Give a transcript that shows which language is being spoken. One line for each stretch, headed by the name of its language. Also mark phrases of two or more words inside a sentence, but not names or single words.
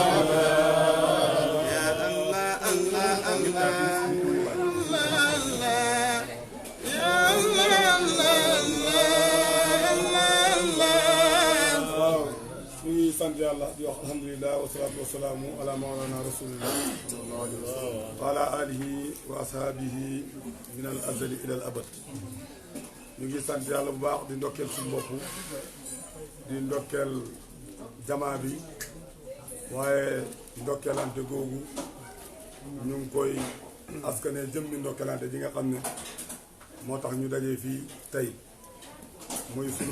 Arabic: يا الله الله الله الله يا الله الله الله
Wolof: sant yàlla di wax
Arabic: الحمد لله والصلاة والسلام على مولانا رسول الله وعلى آله وأصحابه من الأزل إلى الأبد
Wolof: ñu ngi sant yàlla bu baax di ndokkeel suñu bopp di ndokkeel jamaa bi waaye ndokkeelante googu ñu ngi koy askane jëmmi ndokkeelante ji nga xam ne moo tax ñu dajee fii tey muy sunu